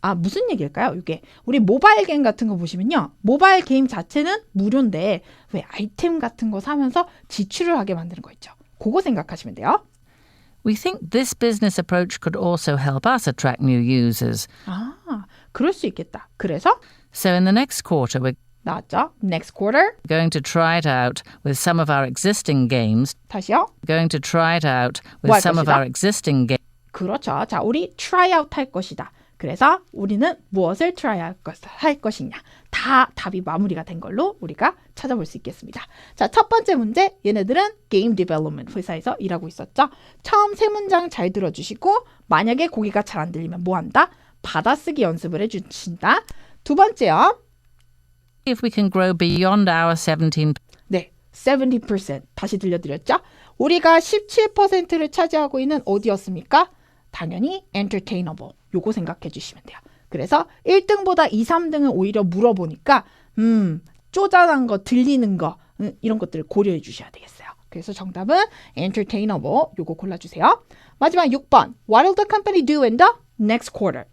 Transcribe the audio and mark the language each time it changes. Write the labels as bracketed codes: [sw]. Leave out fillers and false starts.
[ko] 무슨 얘기일까요? 이게 우리 모바일 게임 같은 거 보시면요. 모바일 게임 자체는 무료인데 왜 아이템 같은 거 사면서 지출을 하게 만드는 거 있죠. 그거 생각하시면 돼요. [en] We think this business approach could also help us attract new users. [ko] 그럴 수 있겠다. 그래서 [en] So in the next quarter, we're [ko] 나왔죠. Next quarter. [en] going to try it out with some of our existing games. [ko] 다시요. [en] Going to try it out with [ko] 뭐 할 [en] some of [ko] 것이다? [en] our existing games. [ko] 그렇죠. 자, 우리 try out 할 것이다. 그래서 우리는 무엇을 try 할 것이냐. 다 답이 마무리가 된 걸로 우리가 찾아볼 수 있겠습니다. 자, 첫 번째 문제. 얘네들은 게임 디벨롭먼트 회사에서 일하고 있었죠. 처음 세 문장 잘 들어주시고 만약에 고기가 잘 안 들리면 뭐 한다? 받아쓰기 연습을 해주신다. 두 번째요. [en] If we can grow beyond our 17%. [ko] 네, 70%. 다시 들려드렸죠? 우리가 17%를 차지하고 있는 어디였습니까? 당연히 entertainable. 요거 생각해 주시면 돼요. 그래서 1등보다 2, 3등은 오히려 물어보니까 쪼잔한 거, 들리는 거 이런 것들을 고려해 주셔야 되겠어요. 그래서 정답은 entertainable. 요거 골라주세요. 마지막 6번. [en] What will the company do in the next quarter?